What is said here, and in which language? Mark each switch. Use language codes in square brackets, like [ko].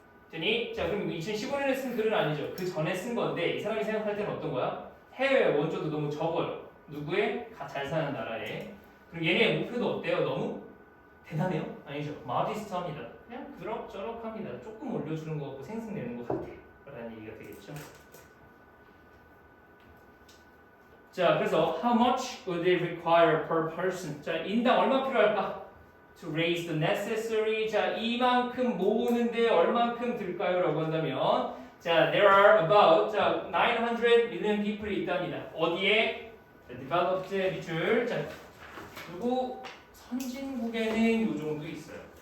[ko] 되니 자, 그럼 2015년에 쓴 글은 아니죠. 그 전에 쓴 건데 이 사람이 생각할 때는 어떤 거야? 해외 원조도 너무 적어요. 누구의? 잘 사는 나라에. 그리고 얘네의 목표도 어때요? 너무 대단해요? 아니죠. modest합니다. 그냥 그럭저럭합니다. 조금 올려주는 것 같고 생색내는 것 같아요. 라는 얘기가 되겠죠. [en] 자, 그래서 how much would they require per person? [ko] 자, 인당 얼마 필요할까? To raise the necessary. 자, 이만큼 모으는데 얼만큼 들까요? 라고 한다면 자, there are about 자, 900 million people 이 있답니다. 어디에? 자, developed 밑줄. 자, 그리고 선진국에는 요 정도 있어요.